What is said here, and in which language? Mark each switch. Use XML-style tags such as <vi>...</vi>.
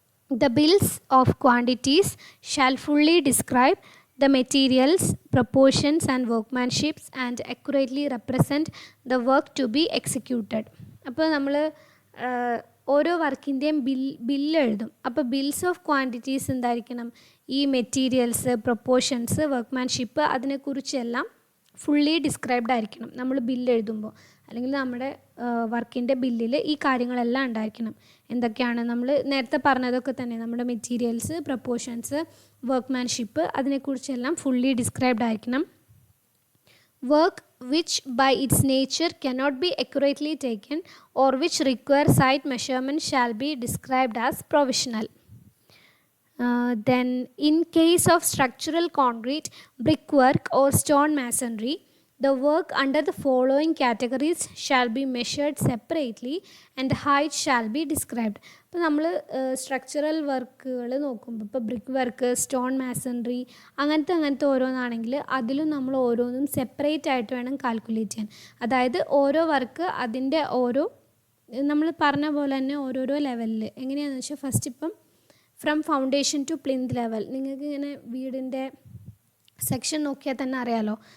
<en>The bills of quantities shall fully describe the materials, proportions and workmanships and accurately represent the work to be executed.</en> <ml>അപ്പോൾ നമ്മൾ ഓരോ വർക്കിൻ്റെയും bill എഴുതും. അപ്പോൾ bills of quantities എന്തായിരിക്കണം? ഈ materials, proportions, workmanship അതിനെക്കുറിച്ചെല്ലാം fully described ആയിരിക്കണം നമ്മൾ bill എഴുതുമ്പോൾ. അല്ലെങ്കിൽ നമ്മുടെ വർക്കിൻ്റെ ബില്ലിൽ ഈ കാര്യങ്ങളെല്ലാം ഉണ്ടായിരിക്കണം. എന്തൊക്കെയാണ് നമ്മൾ നേരത്തെ പറഞ്ഞതൊക്കെ തന്നെ, നമ്മുടെ materials, proportions, workmanship അതിനെക്കുറിച്ചെല്ലാം fully described ആയിരിക്കണം.</ml> <en>Work which by its nature cannot be accurately taken or which require site measurement shall be described as provisional. Then in case of structural concrete, brickwork or stone masonry, the work under the following categories shall be measured separately and height shall be described.</en> <ml>അപ്പോൾ നമ്മൾ structural വർക്കുകൾ നോക്കുമ്പോൾ ഇപ്പോൾ brick work, stone masonry അങ്ങനത്തെ ഓരോന്നാണെങ്കിൽ അതിലും നമ്മൾ ഓരോന്നും separate ആയിട്ട് വേണം കാൽക്കുലേറ്റ് ചെയ്യാൻ. അതായത് ഓരോ വർക്ക് അതിൻ്റെ ഓരോ നമ്മൾ പറഞ്ഞ പോലെ തന്നെ ഓരോരോ ലെവലിൽ എങ്ങനെയാണെന്ന് വെച്ചാൽ, ഫസ്റ്റ് ഇപ്പം from foundation to plinth level, നിങ്ങൾക്ക് ഇങ്ങനെ വീടിൻ്റെ സെക്ഷൻ നോക്കിയാൽ തന്നെ അറിയാലോ.</ml>